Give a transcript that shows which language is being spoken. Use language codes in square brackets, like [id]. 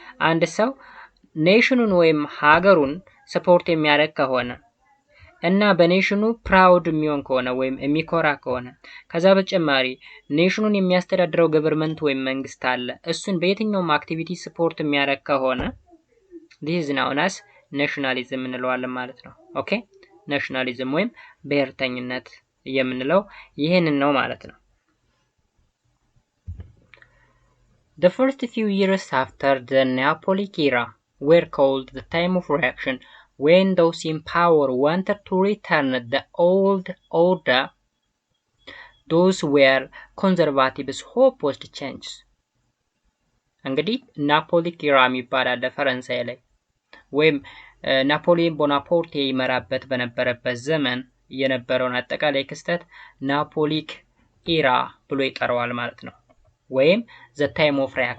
[am] አንድ ሰው ኔሽኑን ወይም ሀገሩን ሰፖርት የሚያደርግ ከሆነ እና በኔሽኑ ፕራውድ የሚሆን ከሆነ ወይም የሚኮራ ከሆነ ከዛ በተጨማሪ ኔሽኑን የሚያስተዳድረው ገቨርንመንት ወይም መንግስት አለ እሱን በየትኛውም አክቲቪቲ ሰፖርት የሚያደርግ ከሆነ [en] this is known as nationalism [am] እንለዋለን ማለት ነው። ኦኬ ናሽናሊዝም ወይም ብሔርተኝነት የምንለው ይሄንን ነው ማለት ነው። [en] The first few years after the Neapolitan era were called the time of reaction, when those in power wanted to return the old order. Those were conservatives who opposed change. [am] እንግዲህ ናፖሊክ ኢራ የሚባል አለ ፈረንሳይ ላይ ወይም ናፖሊዮን ቦናፖርቴ ይመራበት በነበረበት ዘመን የነበረውን አጠቃላይ ክስተት ናፖሊክ ኢራ ብሎ ይጠራዋል ማለት ነው። ወይም [en] the time of